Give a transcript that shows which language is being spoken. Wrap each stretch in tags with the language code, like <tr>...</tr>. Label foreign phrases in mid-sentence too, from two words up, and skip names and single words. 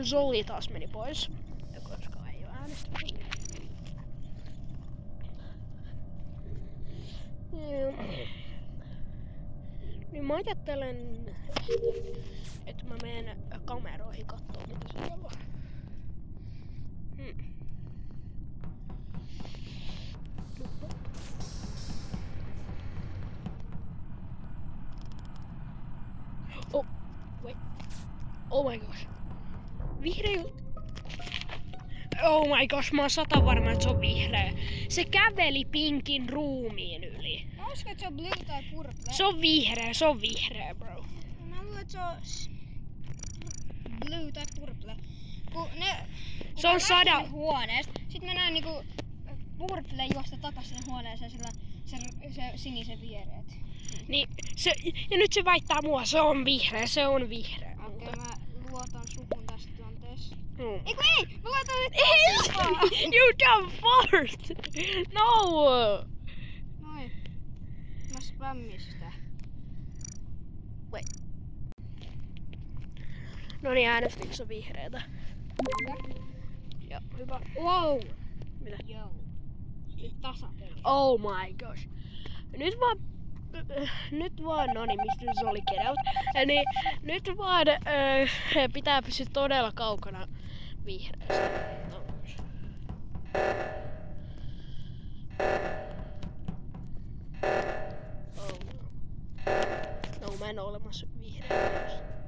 <fi>Zoli taas meni pois. Koska ei oo äänestänyt. Niin mä ajattelen, että mä menen kameroihin kattoo mitä siellä on.</fi> <en>Oh, wait. Oh my gosh. Vihreä. Oh my gosh,</en> <fi>mä oon 100 varma, että se on vihreä. Se käveli Pinkin ruumiin yli. Mä uskon, että se on blue tai purple. Se on vihreä, bro. Mä luulen, että se on blue tai purple. Kun se on 100 huoneesta, sit mä näen niinku purple juosta takas sinne huoneeseen sillä se sinisen viereet. Niin, ja nyt se väittää mua, se on vihreä. Okei, mä luotan suhun tässä tilanteessa. Eiku ei! Mä luotan nyt! Ei!</fi> <en>You dumb fart! No!</en> <fi>Noin. Mä spämmin sitä.</fi> <en>Wait.</en> <fi>Noniin, äänestikö se vihreätä? Joo, hyvä.</fi> <en>Wow!</en> <fi>Mitä? Joo. Tasapeli.</fi> <en>Oh my gosh.</en> <fi>Nyt vaan, no niin,</fi> <en>Mr. Zoli, get out.</en> <fi>Eli nyt vaan pitää pysyä todella kaukana vihreästä.</fi> <en>Oh no.</en> <fi>No, mä en oo olemassa vihreä.</fi>